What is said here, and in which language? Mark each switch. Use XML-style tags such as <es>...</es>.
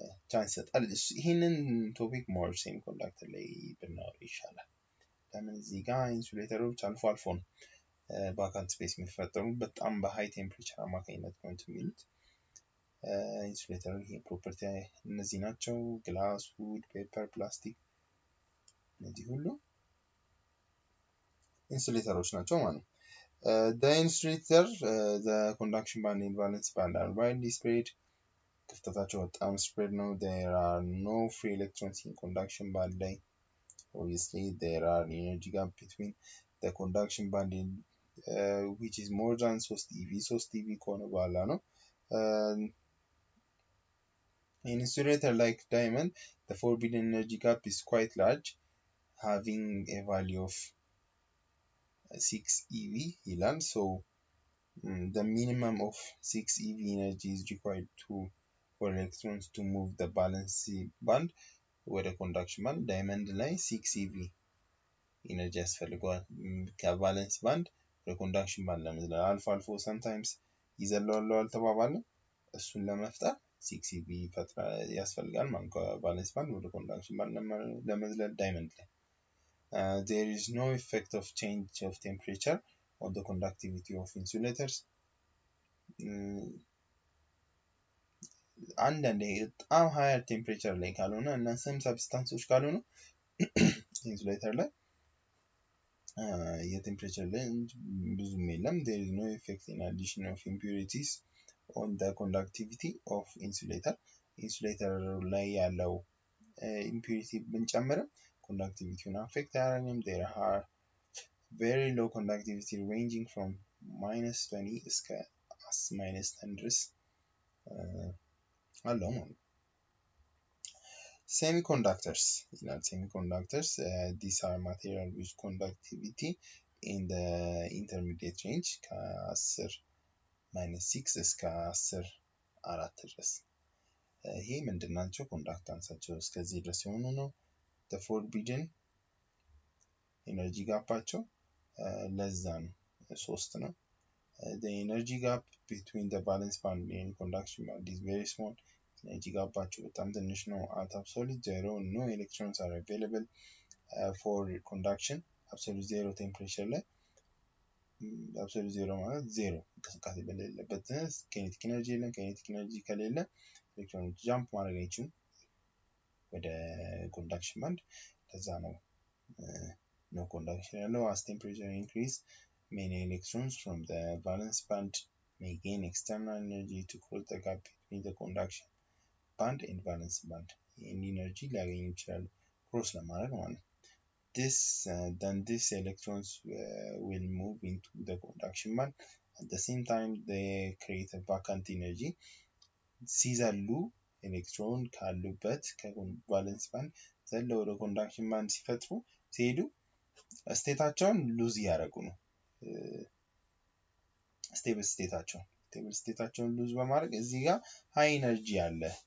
<am>ቻንስ ይሰጣል ይሄንን ቶፒክ ሞር ሴሚኮንዳክተር ላይ ብናወራ ይሻላል ለምን እዚህ ጋር ኢንሱሌተሮች አልፎ ነው ቫካንት ስፔስ የሚፈጠሩ በጣም በሃይ ቴምፕሬቸር አማካኝነት ነው የሚሉት ኢንሱሌተር ይሄ ፕሮፐርቲ እነዚህ ናቸው ግላስ ውድ ፔፐር ፕላስቲክ እነዚህ ሁሉ ኢንሱሌተሮች ናቸው ማለት ነው</am> <en>The insulator, the conduction band and valence band are widely spread.</en> <am>ክፍተታቸው በጣም spread ነው.</am> <en>There are no free electrons in conduction band ላይ. Obviously there are energy gap between the conduction band and which is more than 3 eV.</en> <am>3 eV ከሆነ በኋላ ነው.</am> <en>In insulator like diamond, the forbidden energy gap is quite large, having a value of 6 eV ይላል. So the minimum of 6 eV energy is required for electrons to move the valence band ወደ conduction band.</en> <am>diamond ላይ 6 eV energy ያስፈልገዋል ከvalence band ወደ conduction band ለመዝለል። አልፎ sometimes ይዘለዋል አልተባባለ እሱን ለመፍጠር 6 eV ያስፈልጋል ማለት ከvalence band ወደ conduction band ለመዝለል diamond ላይ.</am> <en>There is no effect of change of temperature on the conductivity of insulators.</en> <am>አንዳንዴ በጣም higher temperature ላይ ካልሆነ እና</am> <en>some substances</en> <am>ካልሆነ insulator ላይ የቴምፕሬቸር ላይ ብዙም የለም.</am> <en>There is no effect in addition of impurities on the conductivity of insulator.</en> <am>insulator ላይ ያለው impurity ብንጨምርም conductivity affect አያደርግም.</am> <en>There are very low conductivity ranging from -20</en> <am>እስከ -10 ድረስ አለው ማለት ነው.</am> <en>Semiconductors. Semiconductors, these are material with conductivity in the intermediate range</en> <am>ከ10 -6 እስከ 10 4 ድረስ. ይሄ ምንድናቸው? ኮንዳክታንሳቸው እስከዚህ ድረስ የሆኑ ነው.</am> <en>the forbidden energy</en> <am>ጋፓቸው ለዛ ነው 3 ነው.</am> <en>the energy gap between the valence band and conduction band is very small.</en> <am>energy ጋፓቸው በጣም ትንሽ ነው.</am> <en>at absolute zero no electrons are available for conduction.</en> <am>absolute zero temperature ላይ absolute zero ማለት ዜሮ እንቅስቃሴ በሌለበት kinetic energy የለም. kinetic energy ከሌለ ኤሌክትሮኖች ጃምፕ ማድረግ አይችሉም ወደ conduction band. ለዛ ነው no conduction ያለው.</am> <en>as temperature increase many electrons from the valence band may gain external energy to close the gap between the conduction band and valence band.</en> <am>ይህን ኢነርጂ ሊያገኙ ይችላሉ ክሮስ ለማድረግ ማለት ነው.</am> <en>Then these electrons will move into the conduction band. At the same time they create a vacant energy.</en> <am>ሲዘሉ ኤሌክትሮን ካሉበት ከቫለንስ ባንድ ዘለው ወደ ኮንዳክሽን ባንድ ሲፈጥሩ ሲሄዱ ስቴታቸውን ሉዝ ያደርጉ ነው. ስቴብል ስቴታቸውን ሉዝ በማድረግ እዚህ ጋር ሃይ ኢነርጂ አለ.</am>